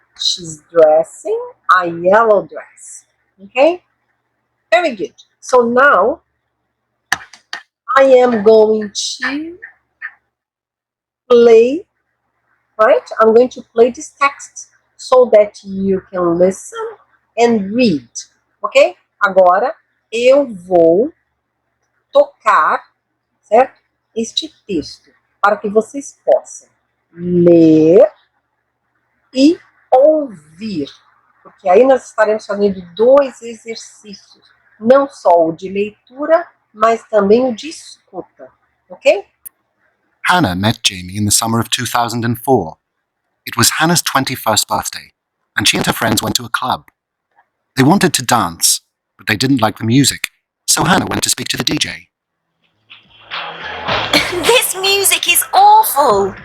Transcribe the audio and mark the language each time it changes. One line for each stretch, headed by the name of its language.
English: She's dressing a yellow dress. Okay? Very good. So now I am going to play, right? I'm going to play this text so that you can listen and read. Ok?
Portuguese: Agora eu vou tocar, certo? Este texto para que vocês possam ler e ouvir. Porque aí nós estaremos fazendo dois exercícios. Não só o de leitura, mas também o de escuta. Ok?
English: Hannah met Jamie in the summer of 2004. It was Hannah's 21st birthday, and she and her friends went to a club. They wanted to dance, but they didn't like the music, so Hannah went to speak to the DJ. This music is awful,